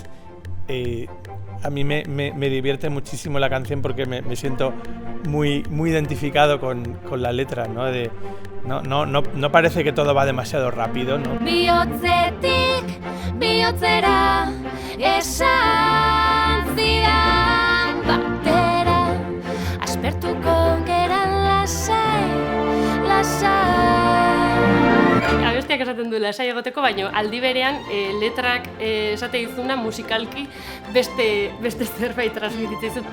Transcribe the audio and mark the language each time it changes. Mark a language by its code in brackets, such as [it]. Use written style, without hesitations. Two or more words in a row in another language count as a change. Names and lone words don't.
[es] a mí me divierte muchísimo la canción porque me siento muy identificado con la letra, ¿no? No parece que todo va demasiado rápido, ¿no? [eu] Bihotzetik, bihotzera, esan zidan batera, aspertuko geran lasai. Abestiak esaten du lasai egoteko, baina aldi berean letrak esate dizuna musikalki beste zerbait transmititzen zuen.